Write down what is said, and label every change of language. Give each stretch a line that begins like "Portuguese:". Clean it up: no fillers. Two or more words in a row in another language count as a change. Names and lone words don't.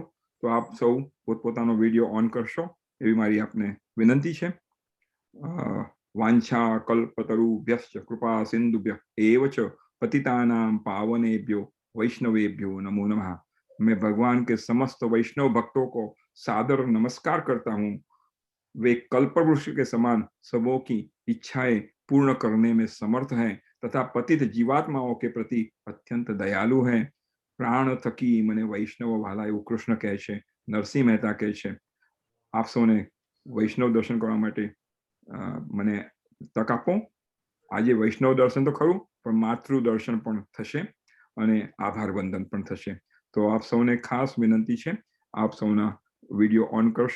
Gujarati: તો આપ સૌ પોતપોતાનો વિડીયો ઓન કરશો એવી મારી આપને વિનંતી છે.
Sanskrit: वांछा कल्पतरुभ्यश्च कृपा सिंधुभ्य एव च पतितानाम पावनेभ्यो वैष्णवेभ्यो नमो नमः.
Hindi: मैं भगवान के समस्त वैष्णव भक्तों को सादर नमस्कार करता हूँ. वे कल्पवृक्ष के समान सबों की इच्छाएं पूर्ण करने में समर्थ हैं तथा पतित जीवात्माओं के प्रति अत्यंत दयालु हैं.
Gujarati: પ્રાણ થકી મને વૈષ્ણવ વાલા એવું કૃષ્ણ કહે છે, નરસિંહ મહેતા કહે છે. આપ સૌને વૈષ્ણવ દર્શન કરવા માટે મને તક આપો. આજે વૈષ્ણવ દર્શન તો ખરું, પણ માતૃ દર્શન પણ થશે અને આભાર વંદન પણ થશે. તો આપ સૌને ખાસ વિનંતી છે, આપ સૌના વિડીયો ઓન કરશો.